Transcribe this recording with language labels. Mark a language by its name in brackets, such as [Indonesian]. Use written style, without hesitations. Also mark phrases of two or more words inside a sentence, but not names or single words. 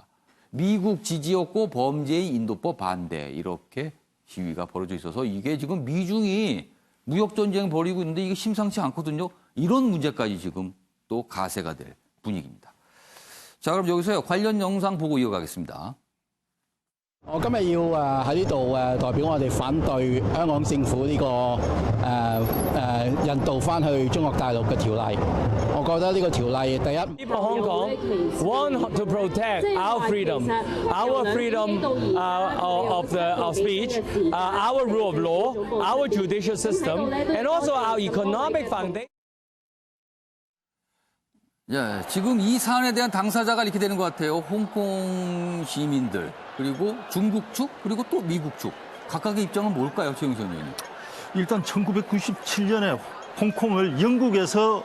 [Korean] 미국 지지였고 범죄인 인도법 반대 이렇게 시위가 벌어져 있어서 이게 지금 미중이 무역전쟁 벌이고 있는데 이게 심상치 않거든요. 이런 문제까지 지금 또 가세가 될 분위기입니다. 자, 그럼 여기서요. 관련 영상 보고 이어가겠습니다. [Cantonese] 我今日要喺呢度代表我哋反對香港政府呢個引渡翻去中國大陸嘅條例。我覺得呢個條例第一 [English] People of Hong Kong want to protect our freedom of speech, our rule of law, our judicial system, and also our economic foundation. [Korean] 예, 지금 이 사안에 대한 당사자가 이렇게 되는 것 같아요. 홍콩 시민들, 그리고 중국 측, 그리고 또 미국 측. 각각의 입장은 뭘까요, 최영선 의원님? 일단 1997년에 홍콩을 영국에서